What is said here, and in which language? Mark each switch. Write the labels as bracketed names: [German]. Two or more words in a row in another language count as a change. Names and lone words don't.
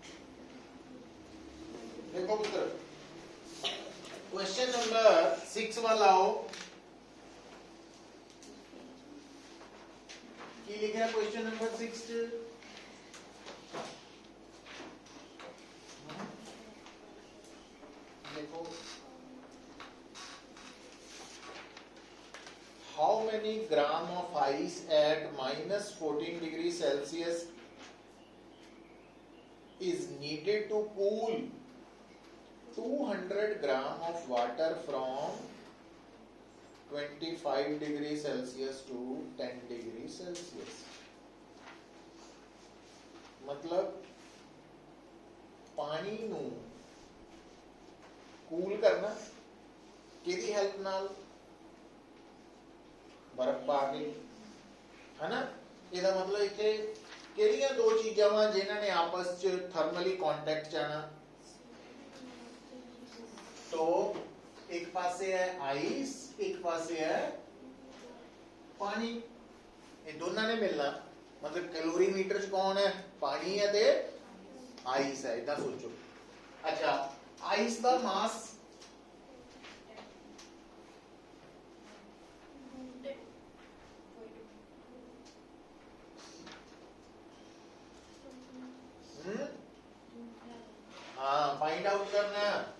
[Punjabi] ਦੇਖੋ ਪੁੱਤਰ [English] question number [Punjabi] 6 ਵਾਲਾ ਆਓ, ਕੀ ਲਿਖਾ ਹੈ [English] question number [Punjabi] 6? [English] देखो how many gram of ice at minus 14 degrees Celsius is needed to cool 200 gram of water from 25 degrees Celsius to 10 degrees Celsius। [Punjabi] ਮਤਲਬ ਪਾਣੀ ਨੂੰ ਕੂਲ ਕਰਨਾ ਕਿਹਦੀ ਹੈਲਪ ਨਾਲ? ਬਰਫ਼ ਪਾ ਕੇ, ਹੈ ਨਾ? ਇਹਦਾ ਮਤਲਬ ਇੱਥੇ ਕਿਹੜੀਆਂ ਦੋ ਚੀਜ਼ਾਂ ਵਾ ਜਿਨ੍ਹਾਂ ਨੇ ਆਪਸ ਚ [English] thermally contact [Punjabi] ਚ ਆਣਾ? ਤੋ ਇੱਕ ਪਾਸੇ ਹੈ ਆਈਸ, ਇੱਕ ਪਾਸੇ ਹੈ ਪਾਣੀ, ਯੇ ਦੋਨੋਂ ਨੇ ਮਿਲਣਾ। ਮਤਲਬ ਕੈਲੋਰੀਮੀਟਰ ਚ ਕੌਣ ਹੈ? ਪਾਣੀ ਹੈ ਤੇ ਆਈਸ ਹੈ, ਇਤਨਾ ਸੋਚੋ। [Hindi] अच्छा आइस का मास हाँ [English] find out [Hindi] करना है।